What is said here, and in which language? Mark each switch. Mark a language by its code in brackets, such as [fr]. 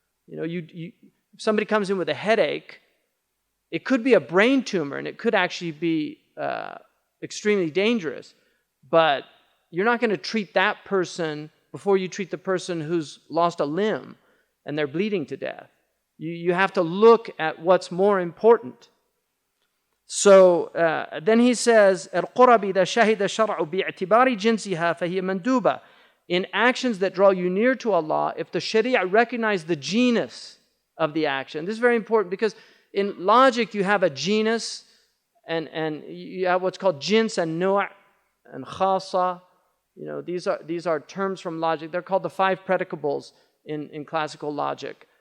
[en] If somebody comes in with a headache, it could be a brain tumor and it could actually be extremely dangerous. But you're not going to treat that person before you treat the person who's lost a limb and they're bleeding to death. You have to look at what's more important. So then he says, [ar] القرب إذا شهد الشرع باعتبار جنسها فهي مندوبة. [en] In actions that draw you near to Allah, if the Sharia recognizes the genus of the action, this is very important because in logic you have a genus and you have what's called jins and nu' and khasa. These are terms from logic. They're called the 5 predicables in classical logic.